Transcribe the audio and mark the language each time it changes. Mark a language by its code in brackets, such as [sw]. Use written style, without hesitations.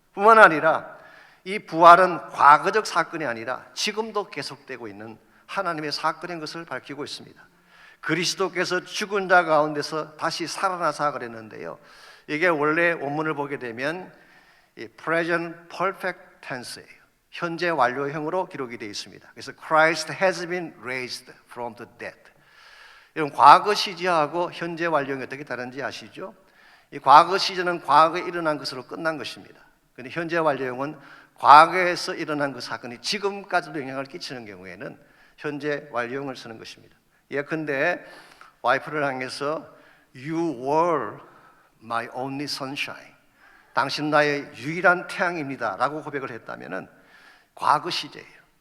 [ko] 뿐만 아니라 이 부활은 과거적 사건이 아니라 지금도 계속되고 있는 하나님의 사건인 것을 밝히고 있습니다. 그리스도께서 죽은 자 가운데서 다시 살아나사 그랬는데요, 이게 원래 원문을 보게 되면 present perfect tense예요. 현재 완료형으로 기록이 되어 있습니다. 그래서 [en] Christ has been raised from the dead. [ko] 이런 과거 시제하고 현재 완료형이 어떻게 다른지 아시죠? 이 과거 시제는 과거에 일어난 것으로 끝난 것입니다. 그런데 현재 완료형은 과거에서 일어난 그 사건이 지금까지도 영향을 끼치는 경우에는 현재 완료형을 쓰는 것입니다. 예컨대 와이프를 향해서 [en] You were my only sunshine, [ko] 당신 나의 유일한 태양입니다 라고 고백을 했다면 과거 시제예요.